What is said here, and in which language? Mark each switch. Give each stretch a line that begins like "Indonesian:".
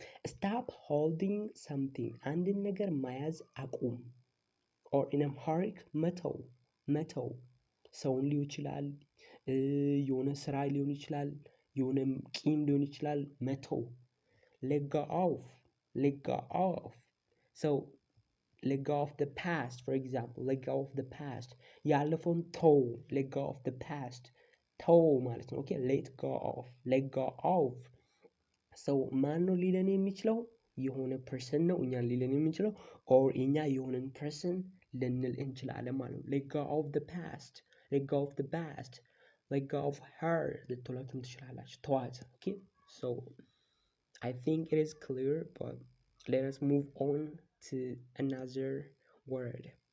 English: ስታፕ ሆልዲንግ ሰምቲንግ
Amharic: አንድን ነገር መያዝ አቁም። ኦር ኢን አምሃሪክ መተው ሰውን ሊሆን ይችላል፣ የሆነ ስራ ሊሆን ይችላል፣ የሆነ ቂም ሊሆን ይችላል። መተው
English: let go of. So let go of the past, for example, let go of the past.
Amharic: ያለፈውን ተው፣
English: let go of the past
Amharic: ተው ማለት ነው።
English: ኦኬ let go of
Amharic: ሰው ማን ነው ሊለን የሚችለው? የሆነ ፐርሰን ነው እኛን ሊለን የሚችለው ኦር እኛ የሆነን ፐርሰን ልንል እንችላለን ማለት ነው።
English: let go of the past, let go of the past, let go of her
Amharic: ልትሏትም ትችላላችሁ። ተዋት። ኦኬ
English: so I think it is clear, but let us move on to another word.